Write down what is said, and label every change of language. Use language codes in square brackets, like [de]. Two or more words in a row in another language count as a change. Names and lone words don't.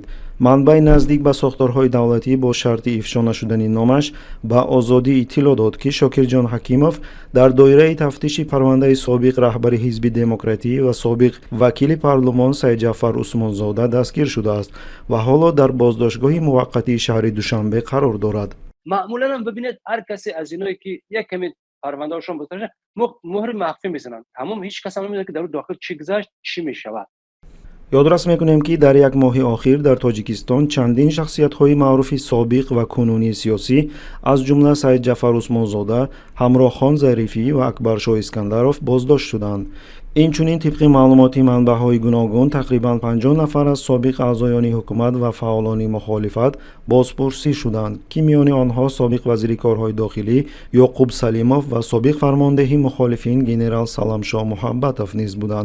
[tg] манбаи наздик ба сохторҳои давлатӣ бо шарти ифшо нашудани номаш ба озодӣ иттилоъ дод, ки Шокирҷон Ҳакимов дар доираи тафтиши парвандаи собиқ раҳбари ҳизби демократӣ ва собиқ вакили парлумон Саидҷафар Усмонзода дастгир шудааст ва ҳоло дар боздоштгоҳи муваққатии шаҳри Душанбе қарор дорад. [fa] معمولا هم ببینید هر کسی از اینایی که یک کمی پروندهشون بتونه مهر مخفی میزنن تمام هیچ کس هم نمیدونه که در داخل چی گذشت چی میشود. [tg] ёдрас мекунем ки дар як моҳи охир дар Тоҷикистон чандин шахсиятҳои маъруфи собиқ ва кунунии сиёсӣ аз ҷумла Саидҷафар Усмонзода, Ҳамроҳхон Зарифӣ ва Акбаршоҳ Искандаров боздошт шуданд. инчунин тибқи маълумоти манбаъҳои гуногун тақрибан 50 нафар аз собиқ аъзоёни ҳукумат ва фаъолони мухолифат бозпурсӣ шуданд, ки миёни онҳо собиқ вазири корҳои дохилӣ Ёқуб Салимов ва собиқ фармондеҳи мухолифин генерал Саламшоҳ Муҳаббатов низ буданд.